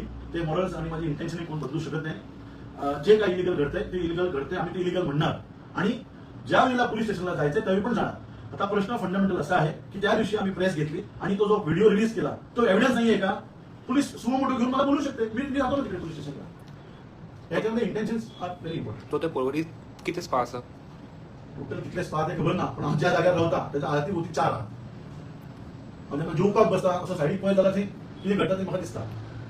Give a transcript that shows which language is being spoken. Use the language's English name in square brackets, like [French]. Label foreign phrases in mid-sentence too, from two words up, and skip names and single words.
[Marathi] ते मॉरल्स आणि माझी इंटेन्शन कोण बदलू शकत नाही. जे काही इलिगल घडतंय ते इलिगल घडतंय, आम्ही ते इलिगल म्हणणार आणि ज्या वेळेला पोलीस स्टेशनला जायचं त्यावेळी पण जाणार. आता प्रश्न फंडामेंटल असा आहे की त्या दिवशी आम्ही प्रेस घेतली आणि तो जो व्हिडिओ रिलीज केला तो एव्हिडन्स नाहीये का? पोलीस सुमोटो घेऊन मला बोलू शकते, मी जातो ना तिकडे पोलीस स्टेशनला. याच्यामध्ये [English] intentions are very important. [Konkani] तो ते परवरी किती स्पा आसा? टोटल कितले स्पा ते खबर ना, पण आमच्या जाग्यार रावता त्याच्या आरती होती 4 म्हणजे जेवपाक बसता असं सायडीक पळयत जाल्यार थंय कितें घडटा तें म्हाका दिसता.